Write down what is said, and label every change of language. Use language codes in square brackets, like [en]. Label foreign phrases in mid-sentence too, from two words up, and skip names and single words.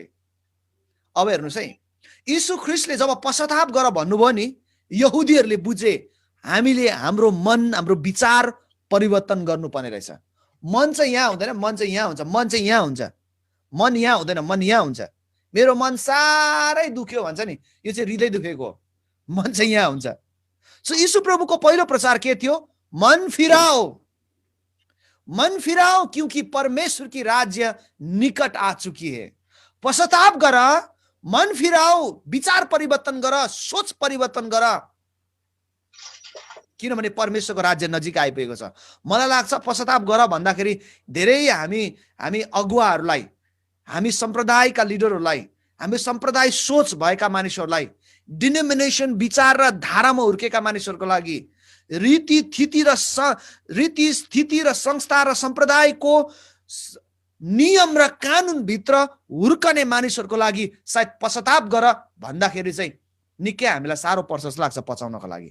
[ne] अब हेर्नुहोस् है, यीशु ख्रीष्टले जब पश्चाताप गर भन्नुभयो नि, यहुदीहरूले बुझे हामीले हाम्रो मन, हाम्रो विचार परिवर्तन गर्नुपर्ने रहेछ। मन चाहिँ यहाँ हुँदैन, मन चाहिँ यहाँ हुन्छ, मन चाहिँ यहाँ हुन्छ, मन यहाँ हुँदैन, मन यहाँ हुन्छ। मेरो मन साह्रै दुख्यो भन्छ नि, यो चाहिँ हृदय दुखेको हो, मन चाहिँ यहाँ हुन्छ। सो यीशु प्रभुको पहिलो प्रचार के थियो? मन फिराओ, मन फिराओ [hi] क्योंकि परमेश्वर की राज्य निकट आ चुकी है। [ne] पश्चाताप गर, मन फिराओ, विचार परिवर्तन गर, सोच परिवर्तन गर, किनभने परमेश्वरको राज्य नजिक आइपुगेको छ। मलाई लाग्छ पश्चाताप गर भन्दाखेरि धेरै हामी अगुवाहरूलाई, हामी सम्प्रदायका लिडरहरूलाई, हामी सम्प्रदाय सोच भएका मानिसहरूलाई, डिनोमिनेसन विचार र धारामा हुर्केका मानिसहरूको लागि रीति स्थिति र संस्था र सम्प्रदायको नियम र कानुनभित्र हुर्कने मानिसहरूको लागि सायद पश्चाताप गर भन्दाखेरि चाहिँ निकै हामीलाई साह्रो पर्छ जस्तो लाग्छ पचाउनको लागि।